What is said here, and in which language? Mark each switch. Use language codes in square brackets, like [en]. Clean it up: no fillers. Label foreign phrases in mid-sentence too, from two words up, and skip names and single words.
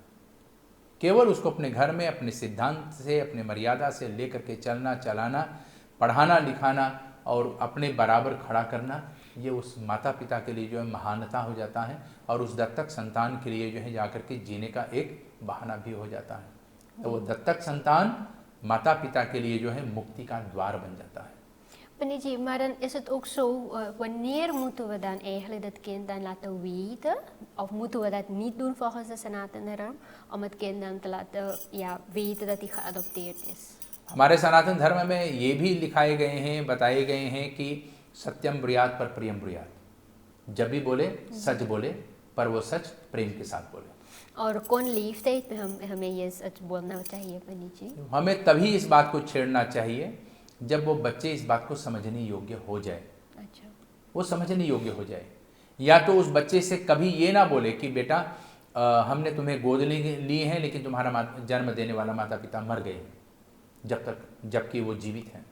[hi] केवल उसको अपने घर में अपने सिद्धांत से, अपने मर्यादा से लेकर के चलना, चलाना, पढ़ाना लिखाना और अपने बराबर खड़ा करना, ये उस माता पिता के लिए जो है महानता हो जाता है और उस दत्तक संतान के लिए जो है जाकर के जीने का एक बहाना भी हो जाता है। तो वो दत्तक संतान माता पिता के लिए जो है मुक्ति का द्वार बन जाता है। [nl] Paniji, maar dan is het ook zo, wanneer moeten we dan eigenlijk dat kind dan laten weten, of moeten we dat niet doen volgens de Sanatana Dharma, om het kind dan te laten weten dat hij geadopteerd is? [hi] हमारे सनातन धर्म में ये भी लिखाए गए हैं, बताए गए हैं कि [sa] सत्यम ब्रूयात पर प्रियम ब्रूयात, [hi] जब भी बोले सच बोले, पर वो सच प्रेम के साथ बोले। और कौन leeftijd हमें ये सच बोलना चाहिए पंडित? हमें तभी इस बात को छेड़ना चाहिए जब वो बच्चे इस बात को समझने योग्य हो जाए। अच्छा। वो समझने योग्य हो जाए, या तो उस बच्चे से कभी ये ना बोले कि बेटा हमने तुम्हें गोद ली है लेकिन तुम्हारा जन्म देने वाला माता पिता मर गए जबकि वो जीवित हैं।